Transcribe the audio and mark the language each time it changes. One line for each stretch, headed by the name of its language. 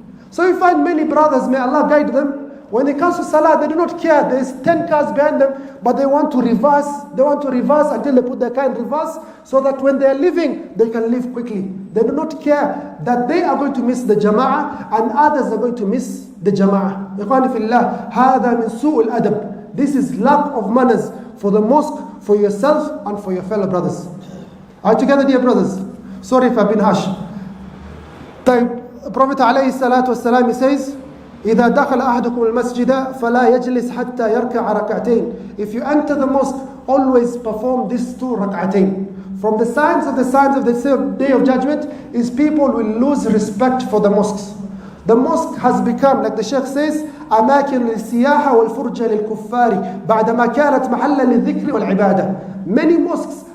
English: So you find many brothers, may Allah guide them, when it comes to salah, they do not care. There's 10 cars behind them, but they want to reverse. They want to reverse until they put their car in reverse, so that when they are leaving, they can leave quickly. They do not care that they are going to miss the jama'ah and others are going to miss the jama'ah.
Arabic: Ikhwani fillah, هذا من سوء الأدب.
English: This is lack of manners for the mosque, for yourself and for your fellow brothers. Are you together, dear brothers? Sorry if I've been harsh.
Arabic: Prophet عليه الصلاة والسلام,
English: he says,
Arabic: إذا دخل أحدكم المسجد فلا يجلس حتى يركع ركعتين.
English: If you enter the mosque, always perform these two rak'atain. From the signs of the day of judgment is people will lose respect for the mosques. The mosque has become, like the Sheikh says,
Arabic: أماكن للسياحة والفرجة للكفار بعدما كانت محلا للذكر والعبادة.
English: Many mosques